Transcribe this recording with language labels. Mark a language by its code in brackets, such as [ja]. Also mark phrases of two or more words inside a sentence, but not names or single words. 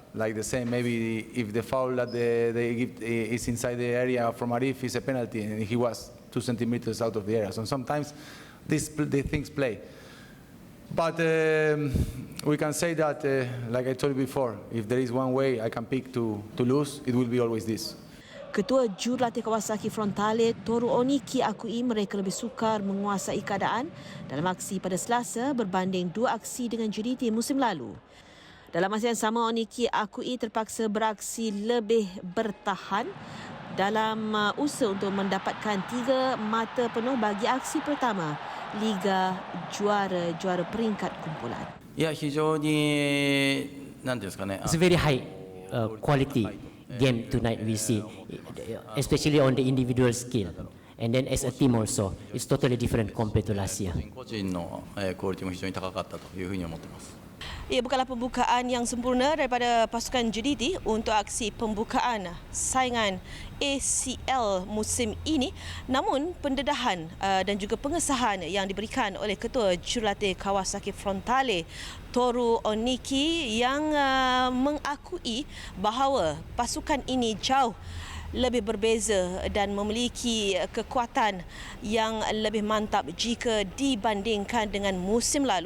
[en] Like the same, maybe if the foul that they give is inside the area from Arif is a penalty, and he was 2 centimeters out of the area. So sometimes these things play. But we can say that, like I told you before, if there is one way I can pick to lose, it will be always this. [ms] Ketua Jurulatih Kawasaki Frontale, Toru Oniki, akui mereka lebih sukar menguasai keadaan dalam aksi pada Selasa berbanding 2 aksi dengan JDT musim lalu. Dalam masa yang sama, Oniki akui terpaksa beraksi lebih bertahan dalam usaha untuk mendapatkan 3 mata penuh bagi aksi pertama Liga Juara peringkat kumpulan. [ja] Ya, 非常になんていうんですかね。 [en] It's a very high quality game tonight we see, especially on the individual skill. And then as a team also, it's totally different compared to last year. [ja] 個人のクオリティも非常に高かったというふうに思っています。 [ms] Ia bukanlah pembukaan yang sempurna daripada pasukan JDT untuk aksi pembukaan saingan ACL musim ini, namun pendedahan dan juga pengesahan yang diberikan oleh Ketua Jurulatih Kawasaki Frontale, Toru Oniki, yang mengakui bahawa pasukan ini jauh lebih berbeza dan memiliki kekuatan yang lebih mantap jika dibandingkan dengan musim lalu.